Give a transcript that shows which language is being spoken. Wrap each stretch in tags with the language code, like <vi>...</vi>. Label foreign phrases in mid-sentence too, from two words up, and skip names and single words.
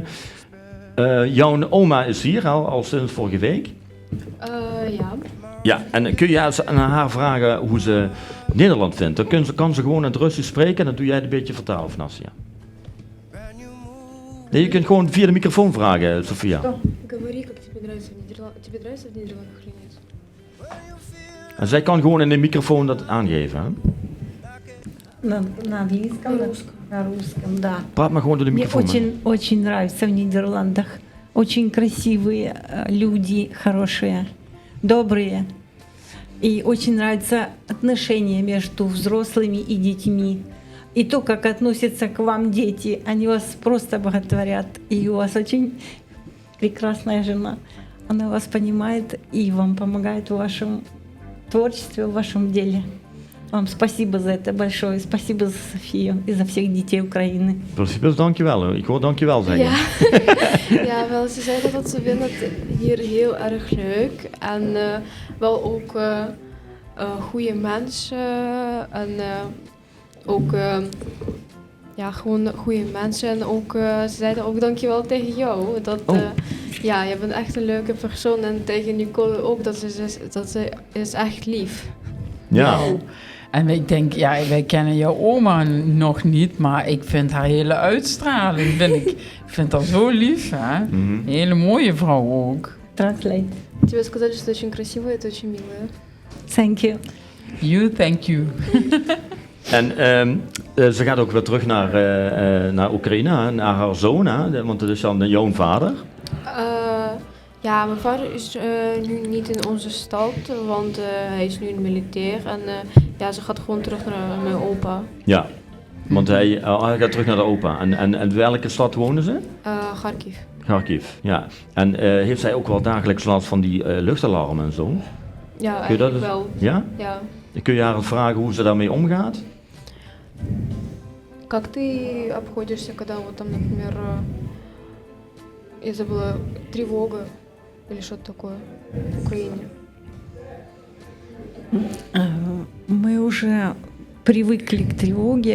<nl>Jouw oma is hier al sinds vorige week. Ja. Ja, en kun je aan haar vragen hoe ze Nederland vindt? Dan kan ze gewoon in het Russisch spreken en dan doe jij het een beetje vertalen, of Nastia. Nee, je kunt gewoon via de microfoon vragen, Sofia.</nl> <ru>Говори, как тебе нравится в Нидерландах. Тебе нравится в Нидерландах или нет?</ru> <nl>En zij kan gewoon in de microfoon dat aangeven. Hè?</nl> <ru>На английском, на русском, да.</ru> <nl>Praat maar gewoon door de</nl> <ru>Мне</ru> <nl>microfoon.</nl> <ru>очень нравится в Нидерландах. Очень красивые люди, хорошие, добрые. И очень нравятся отношения между взрослыми и детьми. И то, как относятся к вам дети. Они вас просто боготворят. И у вас очень прекрасная жена. Она вас понимает и вам помогает в вашем творчестве, в вашем деле. Вам спасибо за это большое. Спасибо за Софию и за всех детей Украины.</ru> <nl>Principes, dankjewel. Ik hoor dankjewel zeggen. Ja. Ja, wel, ze zeiden dat ze vinden het hier heel erg leuk. En wel ook goede mensen. En ook ja, gewoon goede mensen. En ook, ze zeiden ook dankjewel tegen jou. Dat, ja, je bent echt een leuke persoon. En tegen Nicole ook, dat ze is echt lief. Ja. Nou, en ik denk, ja, wij kennen jouw oma nog niet, maar ik vind haar hele uitstraling, ik vind haar zo lief, hè? Een hele mooie vrouw ook. Translate.</nl> <ru>Тебе сказали, что очень красивая, это очень милая.</ru> <en>Thank you. You, thank you.</en> <nl>En ze gaat ook weer terug naar Oekraïne, hè, naar haar zoon, hè, want dat is dan jouw vader. Ja, mijn vader is nu niet in onze stad, want hij is nu een militair. En ja, ze gaat gewoon terug naar mijn opa. Ja, want hij gaat terug naar de opa. En welke stad wonen ze? Kharkiv. Kharkiv, ja. En heeft zij ook wel dagelijks last van die luchtalarm en zo? Ja, Kun je dat eigenlijk wel. Ja? Ja. Kun je haar vragen hoe ze daarmee omgaat?</nl> <ru>Как ты обходишься, когда вот там, например, я забыла, тревога или что-то такое в Украине? Мы уже привыкли к тревоге.</ru>